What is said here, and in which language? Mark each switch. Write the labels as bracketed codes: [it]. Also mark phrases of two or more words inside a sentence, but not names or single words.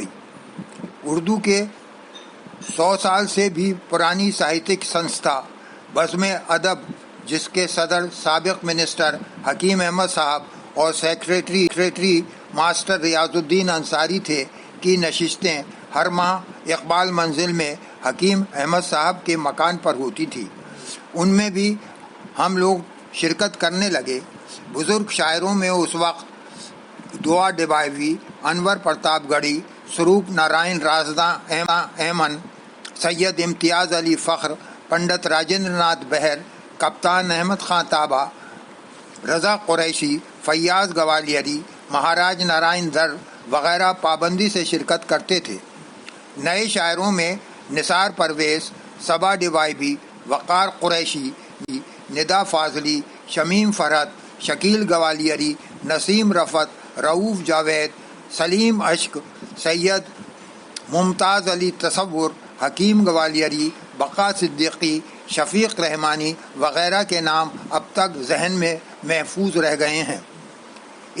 [ur] اردو کے 100 سال سے بھی پرانی ساہتک سنستھا بزم ادب، جس کے صدر سابق منسٹر حکیم احمد صاحب اور سیکریٹری ماسٹر ریاض الدین انصاری تھے، کی نشستیں ہر ماہ اقبال منزل میں حکیم احمد صاحب کے مکان پر ہوتی تھی۔ ان میں بھی ہم لوگ شرکت کرنے لگے۔ بزرگ شاعروں میں اس وقت دعا ڈبائی، انور پرتاپ گڑھی، سروپ نارائن رازداں ایمن، سید امتیاز علی فخر، پنڈت راجندر ناتھ بہر، کپتان احمد خان تابا، رضا قریشی، فیاض گوالیری، مہاراج نارائن در وغیرہ پابندی سے شرکت کرتے تھے۔ نئے شاعروں میں نثار پرویز، صبا ڈبائی، وقار قریشی، ندا فاضلی، شمیم فرحت، شکیل گوالیری، نسیم رفت، رؤوف جاوید، سلیم اشک، سید ممتاز علی تصور، حکیم گوالیری، بقا صدیقی، شفیق رحمانی وغیرہ کے نام اب تک ذہن میں محفوظ رہ گئے ہیں۔